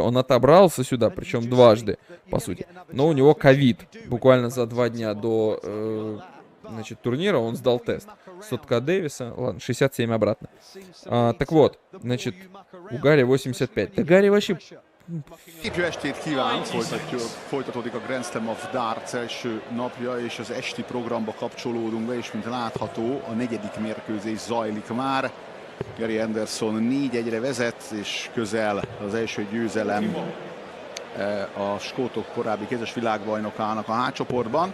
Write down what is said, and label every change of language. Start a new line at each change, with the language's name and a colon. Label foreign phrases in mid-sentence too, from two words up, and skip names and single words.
Russian: Он отобрался сюда, причем дважды, по сути. Но у него ковид. Буквально за 2 дня до значит, турнира он сдал тест. Сотка Дэвиса, ладно, 67 обратно. Так вот, значит, у Гарри 85. Да Гарри вообще
Hungarian: Szép jó estét kívánok! Folytatódik a Grand Slam of Darts első napja, és az esti programba kapcsolódunk be, és mint látható, a negyedik mérkőzés zajlik már. Gary Anderson 4-1-re vezet, és közel az első győzelem a skótok korábbi kézes világbajnokának a H csoportban.